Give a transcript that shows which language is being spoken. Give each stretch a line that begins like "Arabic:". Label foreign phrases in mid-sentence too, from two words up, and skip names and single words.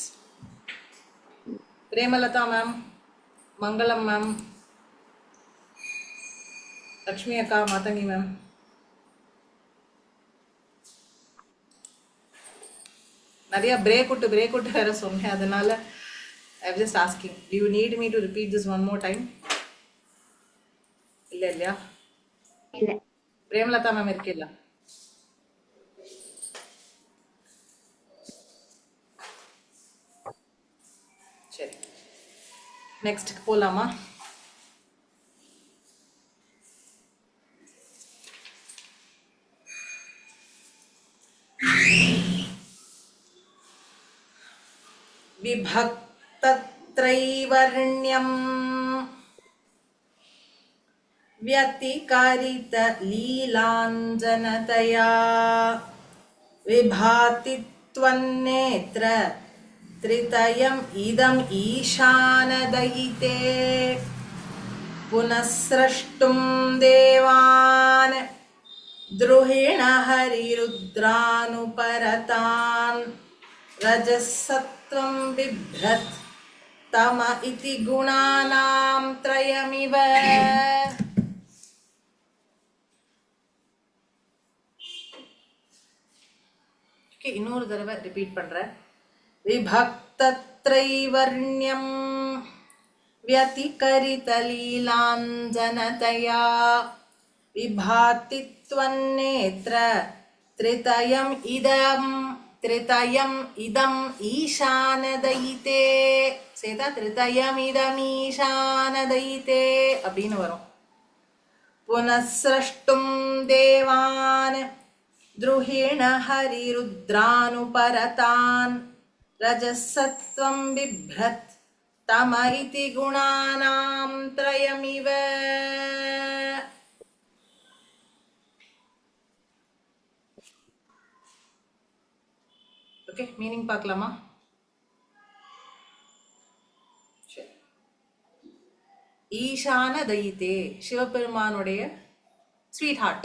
Tamil: பிரேமலதா மேம், மங்களம் மேம், லக்ஷ்மி அக்கா, மாதங்கி மேம். நிறைய பிரேக் விட்டு வேற சொன்னேன், அதனால
English: I was just asking, do you need me to repeat this one more time?
Tamil: இல்லையா? இல்ல. பிரேமலதா மேம் இருக்கீல்ல? சரி, நெக்ஸ்ட்க்கு போலாமா?
Sanskrit: விபக்தத்ரைவர்ண்யம் व्यतिकारित लीलाञ्जनतया विभाति त्वन्नेत्र त्रितयम् इदम् ईशानदयिते पुनः स्रष्टुं देवान् द्रुहिण हरिरुद्रानुपरतान् रजसत्वं बिभ्रत् तम इति गुणानां त्रयमिव.
Tamil: இன்னொரு தடவை ரிப்பீட் பண்றேன்.
Sanskrit: விபக்தத்ரைவர்ண்யம் व्यतिकरित लीलाञ्जनतया विभाति त्वन्नेत्र त्रितयम् इदम् ईशानदयिते. சேதா त्रितयम् इदम् ईशानदयिते
Tamil: அப்படின்னு வரும்.
Sanskrit: पुनस्रष्टुम् देवान् द्रुहिण हरिरुद्रानुपरतान् रजसत्वं बिभ्रत् तम इति गुणानां त्रयमिव.
English: Okay, meaning
Tamil: பார்க்கலாமா?
Sanskrit: ईशान दयिते,
Tamil: சிவபெருமானுடைய
English: sweet heart.